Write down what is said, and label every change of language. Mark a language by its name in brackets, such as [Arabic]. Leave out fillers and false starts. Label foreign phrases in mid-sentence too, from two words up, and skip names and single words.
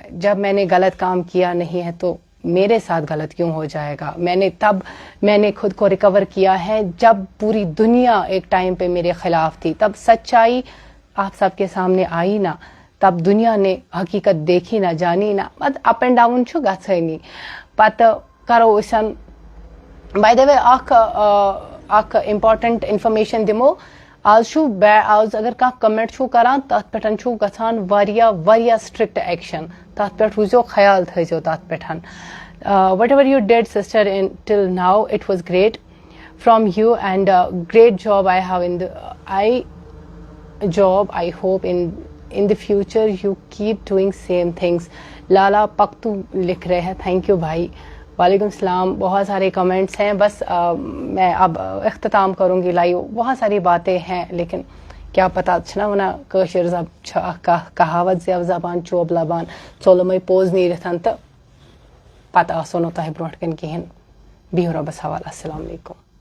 [Urdu] جب میں نے غلط کام کیا نہیں ہے تو میرے ساتھ غلط کیوں ہو جائے گا. میں نے خود کو ریکور کیا ہے جب پوری دنیا ایک ٹائم پہ میرے خلاف تھی, تب سچائی آپ سب کے سامنے آئی نا, تب دنیا نے حقیقت دیکھی نا, جانی نا. [Kashmiri] مت [English] up and down [Kashmiri] چھو گژھٲنی, پتہ کرو أسۍ [English] by the way [Kashmiri] اکھ [English] important information [Kashmiri] دمو. آز اگر کانٛہہ کمنٹ چھو کران تتھ پٮ۪ٹھ چھو گژھان واریاہ [English] strict action, [Kashmiri] تتھ پٮ۪ٹھ روزیو خیال تھٲیزیو تتھ پٮ۪ٹھ. [English] what ever you did sister in till now it was great from you and great job I have I hope in the future you keep doing same things. [Urdu] لالا پختو لکھ رہے ہیں, [English] thank you [Urdu] بھائی. [Arabic] وعلیکم السلام. [Urdu] بہت سارے کمنٹس ہیں, بس میں اب اختتام کروں گی لائیو. بہت ساری باتیں ہیں لیکن کیا پتہ [Kashmiri] چھنا ونا کٲشِر کہاوت زیو زبان چوب لبان ژولمے پوز نیرتھ تو پتہ آسو نہٕ تۄہہِ برونٛٹھ کَنۍ کِہیٖنۍ. بِہِو رۄبَس حوالہٕ. [Arabic] السلام علیکم.